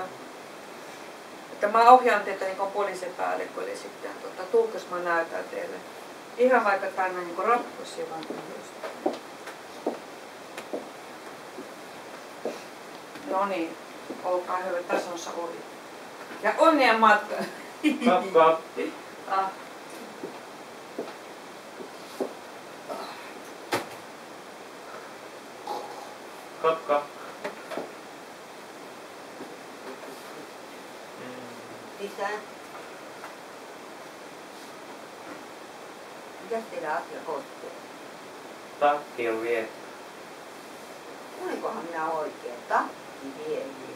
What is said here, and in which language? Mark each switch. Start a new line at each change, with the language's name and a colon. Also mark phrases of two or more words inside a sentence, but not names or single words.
Finnish: Että mä ohjaan teitä niin kuin poliisipäällikölle sitten. Tulkas mä näytän teille. Ihan vaikka tänne niin rappusia vaan just. No niin, olkaa hyvä, tässä on oli. Ja onnea matka. Kap, kap. Ah. Kap, kap. Isä. Mitäs teidän asia koskee? Takki on viety. Olinkohan minä oikein? Takki vietiin.